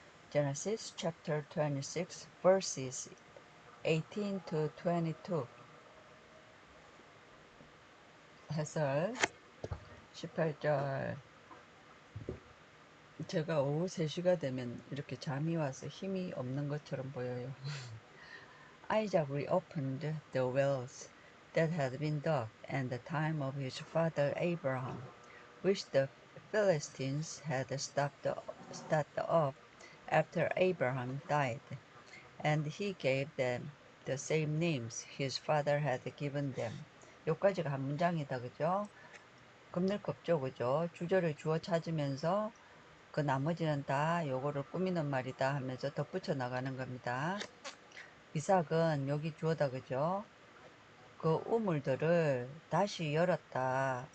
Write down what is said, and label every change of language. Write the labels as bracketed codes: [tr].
[en] Genesis chapter 26 verses 18 to 22. [ko] 해설. 18절. 제가 오후 3시가 되면 이렇게 잠이 와서 힘이 없는 것처럼 보여요. [en] Isaac reopened the wells that had been dug in the time of his father Abraham, which the Philistines had stopped up after Abraham died, and he gave them the same names his father had given them. [ko] 여기까지가 한 문장이다, 그죠? 겁낼겁죠, 그죠? 주저를 주어 찾으면서 그 나머지는 다 요거를 꾸미는 말이다 하면서 덧붙여 나가는 겁니다. 이삭은 여기 주어다, 그죠? 그 우물들을 다시 열었다.